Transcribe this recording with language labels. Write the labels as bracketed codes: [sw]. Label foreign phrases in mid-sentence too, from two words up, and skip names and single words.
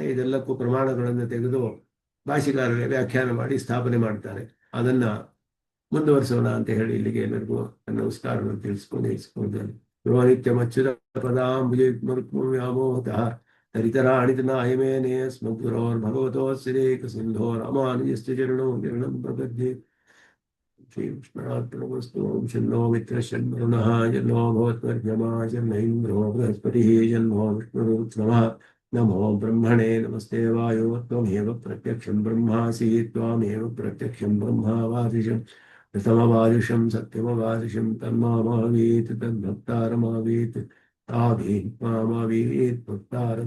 [kn] ಇದೆಲ್ಲಕ್ಕೂ ಪ್ರಮಾಣಗಳನ್ನು ತೆಗೆದು ಭಾಷಿಕಾರರೇ ವ್ಯಾಖ್ಯಾನ ಮಾಡಿ ಸ್ಥಾಪನೆ ಮಾಡ್ತಾರೆ. ಅದನ್ನ ಮುಂದುವರಿಸೋಣ ಅಂತ ಹೇಳಿ ಇಲ್ಲಿಗೆ ಎಲ್ಲರಿಗೂ ನಮಸ್ಕಾರವನ್ನು ತಿಳಿಸ್ಕೊಂಡಿದ್ದೇನೆ. [sa] ನಿತ್ಯಮಚ್ಯುತ ಪದಾಂಬುಜಯುಗ್ಮರುಕ್ಮವ್ಯಾಮೋಹತಃ ತರಿತರಾಣಿತನಾಯಮೇನೆ ಸ್ಮಗ್ಗುರೋರ್ಭಗವತೋಸ್ಸಿರೇಕ ಸಿಂಧೋ ರಾಮಾನುಜಸ್ಯ ಚರಣೋ ಶರಣಂ ಪ್ರಪದ್ಯೆ. ಶ್ರೀಕೃಷ್ಣಾರ್ಪಣಮಸ್ತು. ಓಂ ಶನ್ನೋ ಮಿತ್ರಶನ್ವರುಣಃ ಜನ್ನೋ ಭವತ್ವರ್ಯಮಾ ಶನ್ನ ಇಂದ್ರೋ ಬೃಹಸ್ಪತಿಃ ಜನ್ನೋ ವಿಷ್ಣುರುತ್ರಮಃ. ನಮೋ ಬ್ರಹ್ಮಣೇ ನಮಸ್ತೆ ವಾಯೋ ತ್ವಮೇವ ಪ್ರತ್ಯಕ್ಷಂ ಬ್ರಹ್ಮಾಸಿ ತ್ವಾಮೇವ ಪ್ರತ್ಯಕ್ಷಂ ಬ್ರಹ್ಮಾವಾದಿಶಂ ಋತಮವಾದಿಶಂ ಸತ್ಯಮವಾದಿಶಂ ತನ್ಮಾಮಾವೀತ್ ತದ್ಭಕ್ತಾರಮಾವೀತ್ ತಾಭೀತ್ಮಾಮಾವೀತ್ ಭಕ್ತಾರಂ.